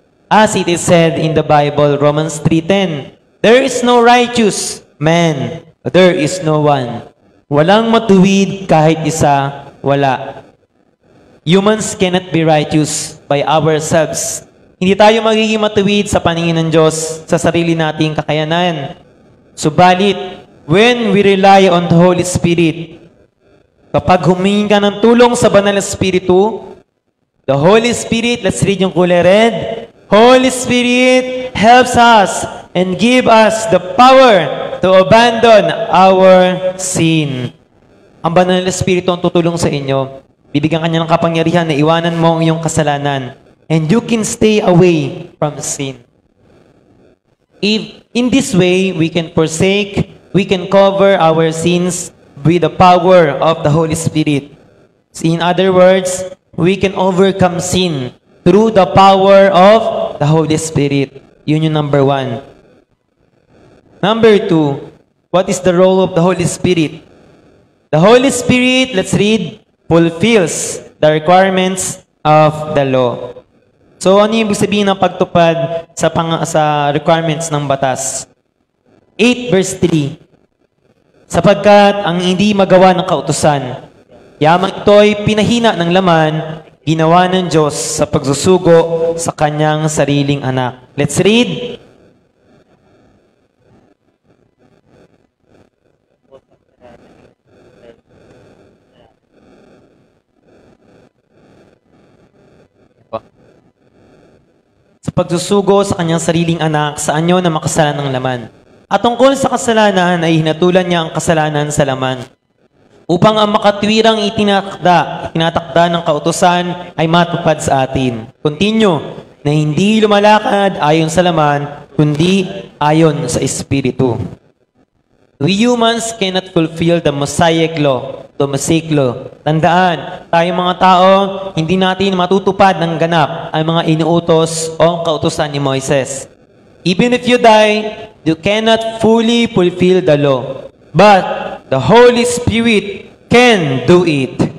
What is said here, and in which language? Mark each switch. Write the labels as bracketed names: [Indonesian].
[English] As it is said in the Bible, Romans 3:10, there is no righteous man, there is no one. [Filipino] Walang matuwid kahit isa, wala. [English] Humans cannot be righteous by ourselves. [Filipino] Hindi tayo magiging matuwid sa paningin ng Diyos sa sarili nating kakayanan. Subalit, [English] when we rely on the Holy Spirit, [Filipino] kapag humingi ka ng tulong sa Banal na Espiritu, [English] the Holy Spirit, let's read [Filipino] yung kulay red, [English] Holy Spirit helps us and give us the power to abandon our sin. [Filipino] Ang Banal na Espiritu ang tutulong sa inyo. Bibigyan kanya ng kapangyarihan na iwanan mo ang iyong kasalanan. [English] And you can stay away from sin. If in this way, we can forsake, we can cover our sins with the power of the Holy Spirit. In other words, we can overcome sin through the power of the Holy Spirit. [Filipino] Yun yung number 1. [English] Number 2, what is the role of the Holy Spirit? The Holy Spirit, let's read, fulfills the requirements of the law. [Filipino] So, ano yung ibig sabihin ng pagtupad sa requirements ng batas? 8 verse 3, sapagkat ang hindi magawa ng kautusan, yamang ito'y pinahina ng laman, ginawa ng Diyos sa pagsusugo sa kanyang sariling anak. [English] Let's read. [Filipino] Sa pagsusugo sa kanyang sariling anak, sa anyo na makasalan ng laman. At tungkol sa kasalanan ay hinatulan niya ang kasalanan sa laman. Upang ang makatwirang itinatakda ng kautusan ay matupad sa atin. Continue, na hindi lumalakad ayon sa laman, kundi ayon sa Espiritu. [English] We humans cannot fulfill the Mosaic law, the Mosaic law. [Filipino] Tandaan, tayong mga tao, hindi natin matutupad ng ganap ang mga inuutos o kautusan ni Moises. [English] Even if you die, you cannot fully fulfill the law. But the Holy Spirit can do it.